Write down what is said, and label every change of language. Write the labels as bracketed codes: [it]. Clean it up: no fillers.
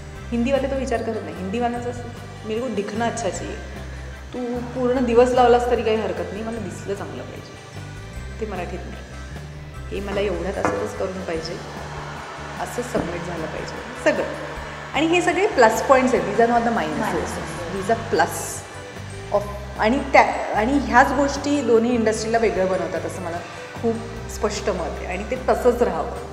[mr] हिंदीवाले तो विचार करत नाही. हिंदीवाल्यांचं असं [hi] मेरे को दिखना अच्छा चाहिए, [mr] तू पूर्ण दिवस लावलास तरी काही हरकत नाही, मला दिसलं चांगलं पाहिजे. ते मराठीत नाही. हे मला एवढ्यात असंच करून पाहिजे, असंच सबमिट झालं पाहिजे सगळं. आणि हे सगळे प्लस पॉईंट्स आहेत. [en] These are not the minuses, these are plus of. [mr] आणि ह्याच गोष्टी दोन्ही इंडस्ट्रीला वेगळं बनवतात असं मला खूप स्पष्ट मत आहे, आणि ते तसंच राहावं.